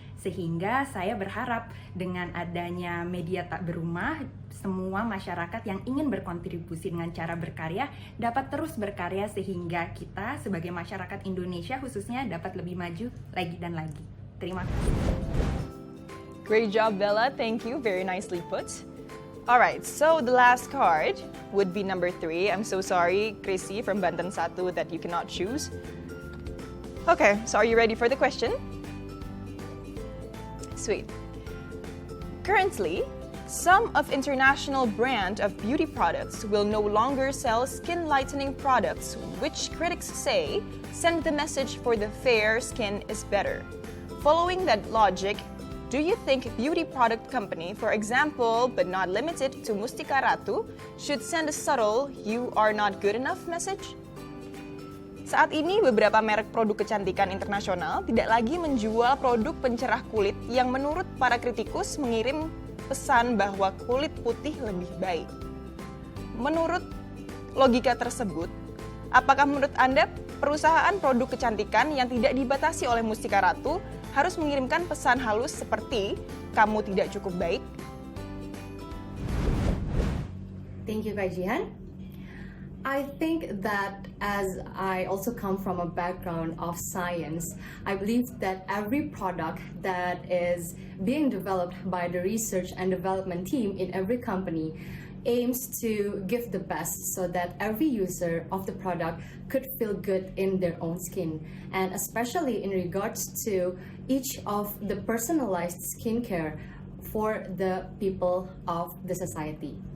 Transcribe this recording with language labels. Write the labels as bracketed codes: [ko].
[id] Sehingga saya berharap dengan adanya media tak berumah, semua masyarakat yang ingin berkontribusi dengan cara berkarya dapat terus berkarya sehingga kita sebagai masyarakat Indonesia khususnya dapat lebih maju lagi dan lagi. Terima kasih. [en] Great job, Bella. Thank you. Very nicely put. All right, so the last card would be number 3. I'm so sorry, Chrissy from Banten 1, that you cannot choose. Okay, so are you ready for the question? Sweet. Currently, some of international brand of beauty products will no longer sell skin lightening products, which critics say send the message for the fair skin is better. Following that logic, Do you think beauty product company, for example, but not limited to Mustika Ratu, should send a subtle "you are not good enough" message? [id] Saat ini beberapa merek produk kecantikan internasional tidak lagi menjual produk pencerah kulit yang menurut para kritikus mengirim pesan bahwa kulit putih lebih baik. Menurut logika tersebut, apakah menurut Anda perusahaan produk kecantikan yang tidak dibatasi oleh Mustika Ratu harus mengirimkan pesan halus seperti "kamu tidak cukup baik"? [en] Thank you, Kak Jihan. I think that as I also come from a background of science, I believe that every product that is being developed by the research and development team in every company aims to give the best so that every user of the product could feel good in their own skin, and especially in regards to each of the personalized skincare for the people of the society.